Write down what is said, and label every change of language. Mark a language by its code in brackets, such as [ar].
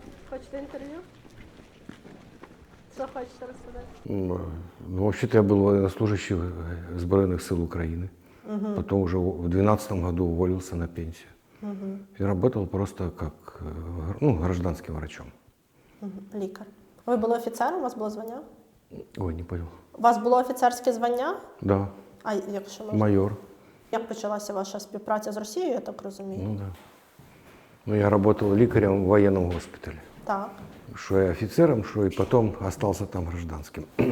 [uk] Хочете інтерв'ю? Що хочете розказати? [ru] Ну, вообще-то я был военнослужащий Сбройных сил Украины. Потом уже в 2012 году уволился на пенсию. И работал просто как гражданским врачом. [uk] Лікар. Ви були офіцером, у вас було звання? [ru] Ой, не понял. [uk] У вас було офіцерське звання? [ru] Да, [uk] А якщо можна? [ru] майор. [uk] Як почалася ваша співпраця з Росією, я так розумію? [ru] Ну да. Ну, я работал лекарем в военном госпитале. [uk] Так. [ru] Что я офицером, что и потом остался там гражданским.